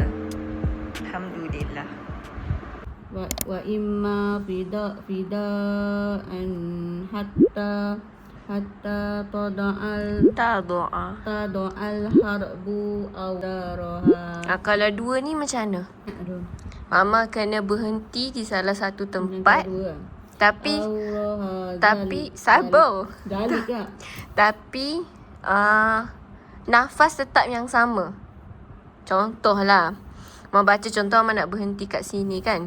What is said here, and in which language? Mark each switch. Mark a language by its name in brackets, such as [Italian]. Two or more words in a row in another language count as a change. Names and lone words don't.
[Malay] Alhamdulillah. [Arabic] وإما فداء حتى تضع الحرب أوزارها. [Malay] Kalau dua ni macam mana? Aduh. Mama kena berhenti di salah satu tempat. Tapi sabar. Galik tak? Tapi nafas tetap yang sama. Contohlah, Mama baca contoh, Mama nak berhenti kat sini kan.